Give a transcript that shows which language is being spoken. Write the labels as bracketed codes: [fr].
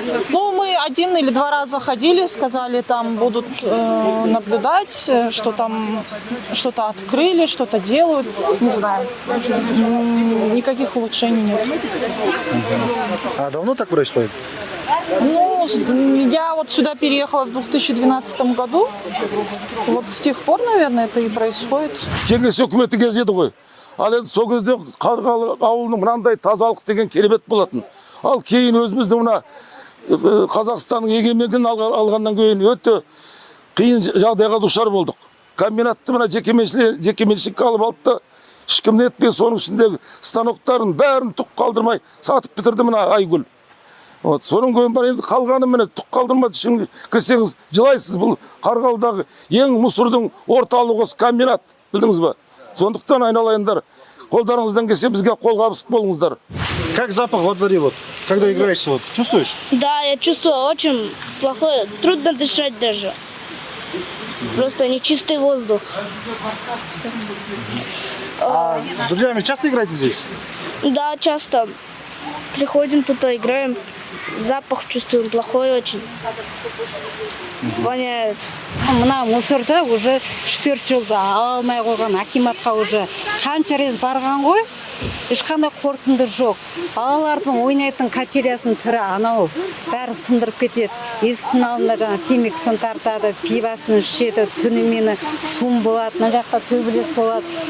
[ru] Ну, мы 1 или 2 раза ходили, сказали, там будут наблюдать, что там что-то открыли, что-то делают. Не знаю. Никаких улучшений нет. А давно так происходит? Ну, я вот сюда переехала в 2012 году. Вот с тех пор, наверное, это и происходит. [kk] Кеңес өкіметі кез еді ғой. Ал енді сол кезде Қарғалы ауылының мынандай тазалық деген керемет болатын. Ал кейін өзіміздің мына Қазақстанның егемендігін алғаннан кейін өте қиын жағдайға душар болдық. Комбинатты мына жекеменшікке алып алды да, ешкім нетпей соның ішіндегі станоктарын бәрін түк қалдырмай сатып бітірді мына Айгүл. Соның көйін бар, енді қалғаны міне түк қалдырмады, ішін кірсеңіз жылайсыз. Бұл Қарғалыдағы ең мұсырдың орталығы осы комбинат, білдіңіз ба? Сондықтан айналайындар, қолдарыңыздан келсе бізге қолғабыс болыңыздар. [ru] Как запах во дворе вот, когда играешься, вот, чувствуешь? Да, я чувствую очень плохой, трудно дышать даже. Просто нечистый воздух. А с друзьями часто играете здесь? Да, часто. Приходим тут, играем. запах чувствуем плохой очень. Воняет. [kk] Мына мусорды уже 4 жылда ала алмай қойған акиматқа уже қанша рет барған ғой, ешқандай қорытынды жоқ. Балалардың ойнайтын качелясының түрі анау бәрі сындырып кетеді. Есіктің алдында жаңа темекісін тартады, пивасын ішеді, түнімен шум болады, мына жақта төбелес болады.